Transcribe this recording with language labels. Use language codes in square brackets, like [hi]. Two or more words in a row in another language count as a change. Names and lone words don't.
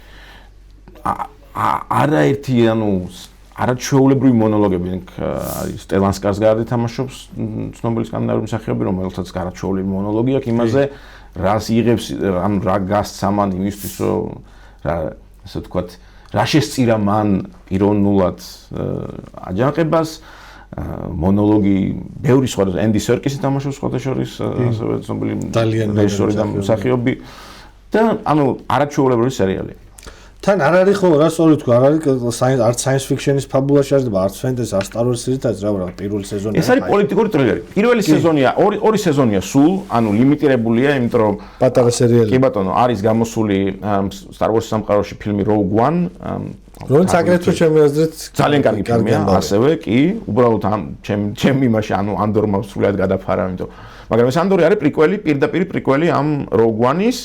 [ka] არაერთი, ანუ არაჩვეულებრივი მონოლოგები არის სტელან სკარსგარდი თამაშობს ცნობილი სკანდინავიური მსახიობი, რომელსაც არაჩვეულებრივი მონოლოგი აქვს იმაზე, რას იღებს, ანუ რა გასცს ამან იმისთვის, რომ რა ასე ვთქვათ, რა შესწირა მან პიროვნულად აჯანყებას. მონოლოგი ბევრი სხვა ენდი სერკისი თამაშობს სხვადასხვა ასევე ცნობილი რეჟისორი და მსახიობი და ანუ არაჩვეულებრივი სერიალია. თან არ არის ხო რა სწორი თქვა, არ არის არც [en] science fiction- [ka] ის ფაბულაში არის, არც fantasy, არც Star Wars-ის არის რა პირველი სეზონი. ეს არის პოლიტიკური ტრილერი. პირველი სეზონია, ორი სეზონია სულ, ანუ ლიმიტირებულია, იმიტომ რომ პატარა სერიალი. კი ბატონო, არის გამოსული Star Wars-ის სამყაროში ფილმი Rogue One, რომელიც აგრეთვე ჩემი აზრით ძალიან კარგი ფილმია, ასევე კი, უბრალოდ ჩემი იმაში, ანუ ანდორმა სრულად გადაფარა, იმიტომ მაგრამ ეს ანდორი არის პრიკველი, პირდაპირ პრიკველი ამ Rogue One-ის.